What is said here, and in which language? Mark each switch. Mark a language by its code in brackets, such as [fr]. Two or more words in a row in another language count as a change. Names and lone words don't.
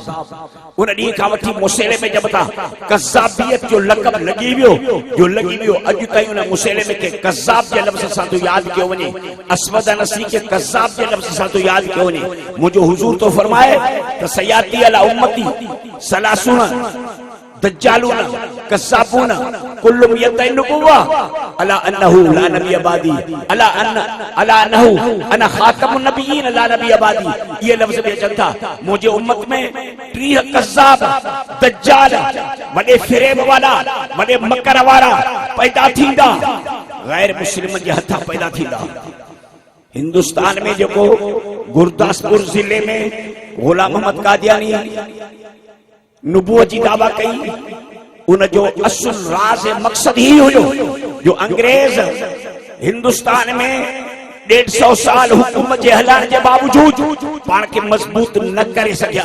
[sd] उन ॾींहं खां वठी मुसलिम जब था कज़ाबियत जो लक़ब लॻी वियो, जो लॻी वियो अॼु ताईं उन मुसलिम खे कज़ाब जे लफ़्ज़ सां तो यादि कयो वञे, असवद नसी खे कज़ाब जे लफ़्ज़ सां तो यादि कयो वञे। मुंहिंजो हुज़ूर तो फरमाए त [ar] سيأتي على أمتي ثلاثون دجالون كذابون كلهم يدعي النبوة ألا أنه لا نبي بعدي ألا أنه أنا خاتم النبيين لا نبي بعدي. [hi] ये लफ्ज़ भी [sd] अचनि था मुंहिंजे उम्मत में 30 कज़ाब दज्जाल वॾे फिरेब वारा वॾे मकर वारा पैदा थींदा, गैर मुस्लिमनि जे हथां पैदा थींदा। हिंदुस्तान में जेको गुरदासपुर ज़िले में गुलाम मोहम्मद कादियानी नुबुवत जी दावा कई, उन जो असुल राज मकसद ही हुयो जो अंग्रेज हिंदुस्तान में 150 साल हुकूमत जे हलाइण जे बावजूद पाण खे मजबूत न करे सघिया।